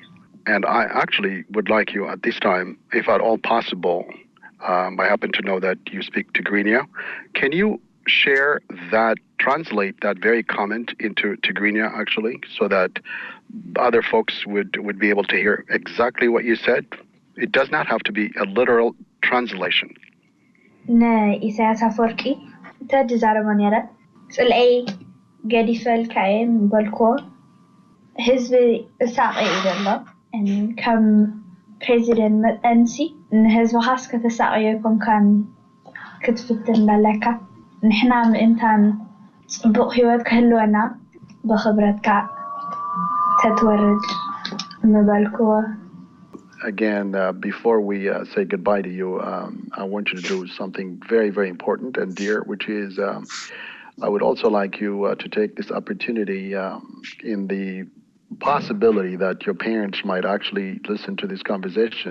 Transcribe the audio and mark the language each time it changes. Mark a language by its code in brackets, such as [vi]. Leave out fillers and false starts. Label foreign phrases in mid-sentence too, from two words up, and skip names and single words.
[en] And I actually would like you at this time, if at all possible, I happen to know that you speak Tigrinya. Can you share that, translate that very comment into Tigrinya, actually, so that other folks would be able to hear exactly what you said? It does not have to be a literal translation. [ti] ኢሳያስ አፈወርቂ ተድዛረቦ ነረ ጽልአይ ገዲፈል ካየም በልኮ ህዝቢ እሳቀይ ዘሎ ከም ፕሬዚደንት መጠንሲ ንህዝቢ ሃስ ከተሳቀየኩም ካን ክትፍትን ዘለካ ንሕና ምእንታን ጽቡቕ ህይወት ክህልወና ብኽብረትካ ተትወርድ ንበልኮ. [en] Again, before we say goodbye to you, I want you to do something very, very important and dear, which is I would also like you to take this opportunity in the possibility that your parents might actually listen to this conversation.